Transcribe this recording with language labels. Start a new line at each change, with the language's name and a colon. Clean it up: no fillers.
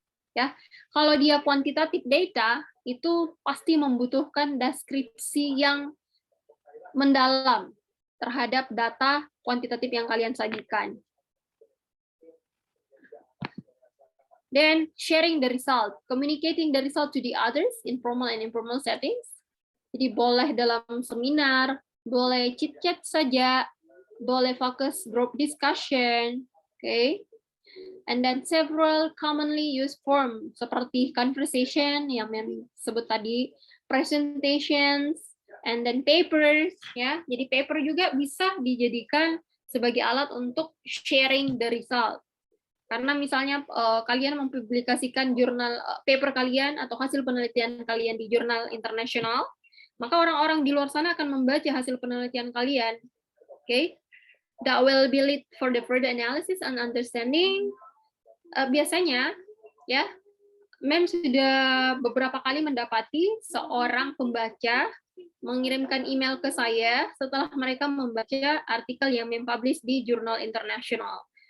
Indonesian: Ya, kalau dia quantitative data itu pasti membutuhkan deskripsi yang mendalam terhadap data kuantitatif yang kalian sajikan.
English: Then sharing the result, communicating the result to the others in formal and informal settings.
Indonesian: Jadi boleh dalam seminar, boleh chit-chat saja, boleh focus group discussion, okay?
English: And then several commonly used form seperti conversation
Indonesian: yang sebut tadi,
English: presentations, and then papers, ya.
Indonesian: Jadi paper juga bisa dijadikan sebagai alat untuk
English: sharing the result.
Indonesian: Karena misalnya kalian mempublikasikan jurnal paper kalian atau hasil penelitian kalian di jurnal internasional, maka orang-orang di luar sana akan membaca hasil penelitian kalian. Okay?
English: That will be lead for the further analysis and understanding.
Indonesian: Biasanya, ya, Mem sudah beberapa kali mendapati seorang pembaca mengirimkan email ke saya setelah mereka membaca artikel yang Mem publish di jurnal internasional.